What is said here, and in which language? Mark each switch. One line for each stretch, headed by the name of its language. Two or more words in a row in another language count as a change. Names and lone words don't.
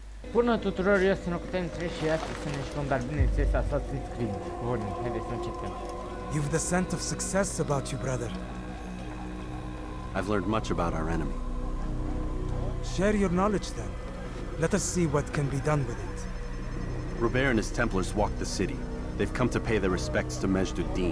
Romanian: Bună tuturor, eu sunt Octentre și astăzi să ne jucăm, dar bineînțeles Assassin's Creed. Bun, haideți să începem.
English: You've the scent of success about you, brother. I've learned much about our enemy. Share your knowledge then. Let us see what can be done with it. Robert and his Templars walk the city. They've come to pay their respects to Majd-ud-Din.